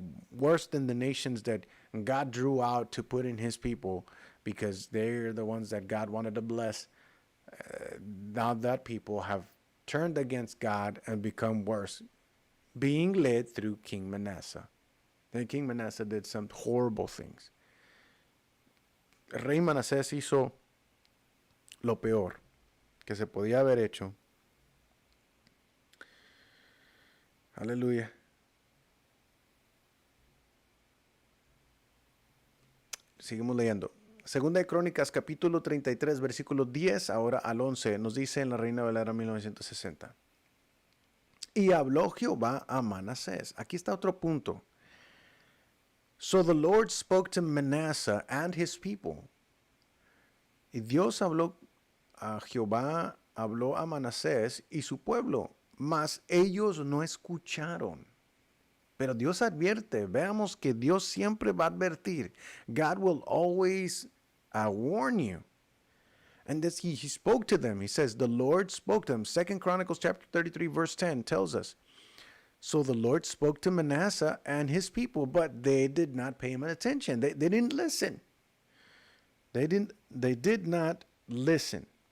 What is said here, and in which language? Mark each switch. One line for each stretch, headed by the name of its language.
English: Worse than the nations that God drew out to put in his people because they're the ones that God wanted to bless. Now that people have turned against God and become worse, being led through King Manasseh. Then King Manasseh did some horrible things.
Spanish: El rey Manasés hizo lo peor que se podía haber hecho. Aleluya. Seguimos leyendo. Segunda de Crónicas, capítulo 33, versículo 10, ahora al 11, nos dice en la Reina Valera 1960. Y habló Jehová a Manasés. Aquí está otro punto.
English: So the Lord spoke to Manasseh and his people.
Spanish: Y Dios habló a Jehová, habló a Manasés y su pueblo. mas ellos no escucharon. Pero Dios advierte, veamos que Dios siempre va a advertir.
English: God will always warn you. And this, he spoke to them. He says, the Lord spoke to them. 2 Chronicles chapter 33, verse 10 tells us, so the Lord spoke to Manasseh and his people, but they did not pay him attention. They didn't listen. They did not listen.